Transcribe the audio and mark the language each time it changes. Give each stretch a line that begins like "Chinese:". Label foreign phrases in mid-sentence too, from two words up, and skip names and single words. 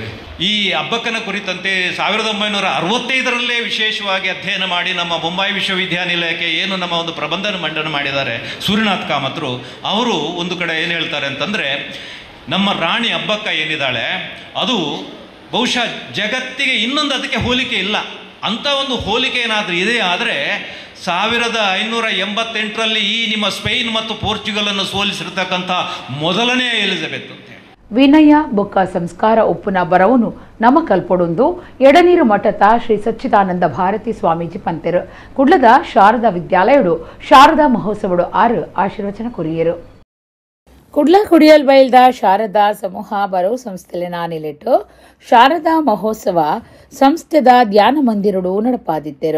Kannada: ಈ ಅಬ್ಬಕ್ಕನ ಕುರಿತಂತೆ 1965ರಲ್ಲೇ ವಿಶೇಷವಾಗಿ ಅಧ್ಯಯನ ಮಾಡಿ ನಮ್ಮ ಮುಂಬೈ ವಿಶ್ವವಿದ್ಯಾನಿಲಯಕ್ಕೆ ಏನು ನಮ್ಮ ಒಂದು ಪ್ರಬಂಧ ಮಂಡನೆ ಮಾಡಿದ್ದಾರೆ ಸೂರ್ಯನಾಥ್ ಕಾಮತ್ರು ಅವರು ಒಂದು ಕಡೆ ಏನು ಹೇಳ್ತಾರೆ ಅಂತಂದರೆ, ನಮ್ಮ ರಾಣಿ ಅಬ್ಬಕ್ಕ ಏನಿದ್ದಾಳೆ ಅದು ಬಹುಶಃ ಜಗತ್ತಿಗೆ ಇನ್ನೊಂದು ಅದಕ್ಕೆ ಹೋಲಿಕೆ ಇಲ್ಲ. ಅಂಥ ಒಂದು ಹೋಲಿಕೆ ಏನಾದರೂ ಇದೆ ಆದರೆ 1588ರಲ್ಲಿ ಈ ನಿಮ್ಮ ಸ್ಪೇನ್ ಮತ್ತು ಪೋರ್ಚುಗಲನ್ನು ಸೋಲಿಸಿರ್ತಕ್ಕಂಥ ಮೊದಲನೇ ಎಲಿಜಬೆತ್ ಅಂತ ಹೇಳಿ.
Tulu: ವಿನಯ ಬೊಕ್ಕ ಸಂಸ್ಕಾರ ಒಪ್ಪುನ ಬರವನು ನಮ ಕಲ್ಪೊಡೊಂದು ಎಡನೀರು ಮಠದ ಶ್ರೀ ಸಚ್ಚಿದಾನಂದ ಭಾರತಿ ಸ್ವಾಮೀಜಿ ಪಂತೆರು ಕುಡ್ಲದ ಶಾರದಾ ವಿದ್ಯಾಲಯಡು ಶಾರದಾ ಮಹೋತ್ಸವಡು 6 ಆಶೀರ್ವಚನ ಕೊರಿಯರು. ಕುಡ್ಲ ಕುಡಿಯಲ್ ಬೈಲ್ದ ಶಾರದಾ ಸಮೂಹ ಬರೋ ಸಂಸ್ಥೆಲೆ ನಾನಿಲಿಟ್ಟು ಶಾರದಾ ಮಹೋತ್ಸವ ಸಂಸ್ಥೆದ ಧ್ಯಾನ ಮಂದಿರಡು ನಡಪಾದಿತ್ತೆರು.